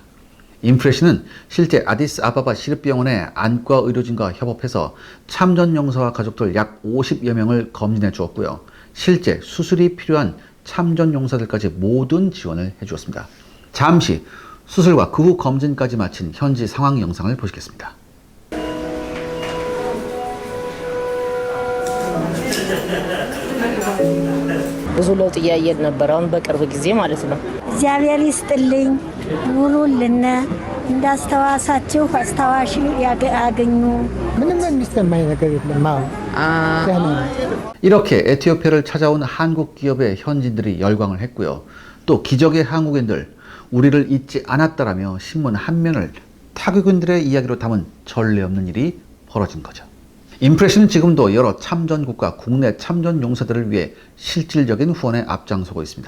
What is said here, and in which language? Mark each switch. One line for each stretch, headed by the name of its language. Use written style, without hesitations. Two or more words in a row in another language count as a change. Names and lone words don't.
Korean: 인프레시는 실제 아디스아바바 시립병원의 안과 의료진과 협업해서 참전 용사와 가족들 약 50여 명을 검진해 주었고요. 실제 수술이 필요한 참전 용사들까지 모든 지원을 해주었습니다. 잠시 수술과 그 후 검진까지 마친 현지 상황 영상을 보시겠습니다.
Amharic: ብዙ ለውጥ እያየን ነበር። አሁን በቅርብ ጊዜ ማለት ነው። እግዚአብሔር ይስጥልኝ፣ ኑሩልን፣ እንዳስተዋሳችሁ አስታዋሽ ያገኙ። ምንም የሚሰማኝ ነገር የለም። ደህና ነው።
Korean: 이렇게 에티오피아를 찾아온 한국 기업의 현지인들이 열광을 했고요. 또 기적의 한국인들, 우리를 잊지 않았다라며 신문 한 면을 타국인들의 이야기로 담은 전례 없는 일이 벌어진 거죠. 인프레시는 지금도 여러 참전국과 국내 참전 용사들을 위해 실질적인 후원에 앞장서고 있습니다.